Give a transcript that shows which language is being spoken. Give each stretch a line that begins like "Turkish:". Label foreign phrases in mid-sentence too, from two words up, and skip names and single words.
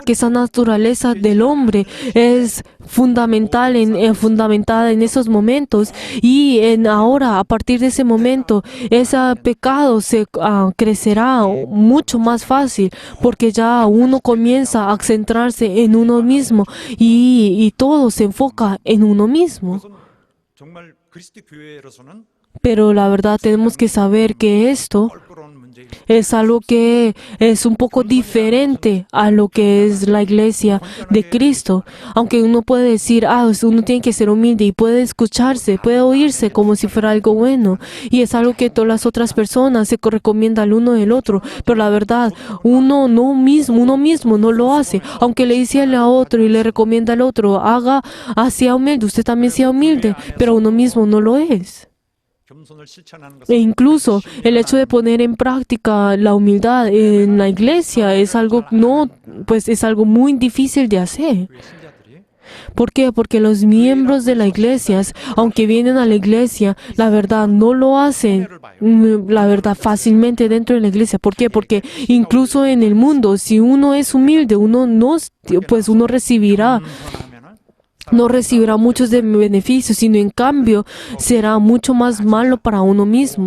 Spanish: que esa naturaleza del hombre es fundamentada en esos momentos y ahora, a partir de ese momento, ese pecado se crecerá mucho más fácil porque ya uno comienza a centrarse en uno mismo y todo se enfoca en uno mismo.
Korean: 정말 그리스도 교회로서는
Spanish: Pero la verdad tenemos que saber que esto
Korean: 껄끄러운 문제일
Spanish: es algo que es un poco diferente a lo que es la iglesia de Cristo. Aunque uno puede decir, uno tiene que ser humilde y puede escucharse, puede oírse como si fuera algo bueno. Y es algo que todas las otras personas se recomiendan al uno del otro. Pero la verdad, uno mismo no lo hace. Aunque le dice a otro y le recomienda al otro, sea humilde, usted también sea humilde, pero uno mismo no lo es.
Korean: 겸손을 실천하는
Spanish: E
Korean: 것은
Spanish: incluso el hecho de poner en práctica la humildad en la iglesia es algo es algo muy difícil de hacer.
Korean: 교회 신자들이
Spanish: ¿Por qué? Porque los miembros de la iglesia, aunque vienen a la iglesia, la verdad no lo hacen, la verdad, fácilmente dentro de la iglesia. ¿Por qué? Porque incluso en el mundo, si uno es humilde, uno no, pues uno recibirá no recibirá muchos de beneficios, sino en cambio será mucho más malo para uno mismo.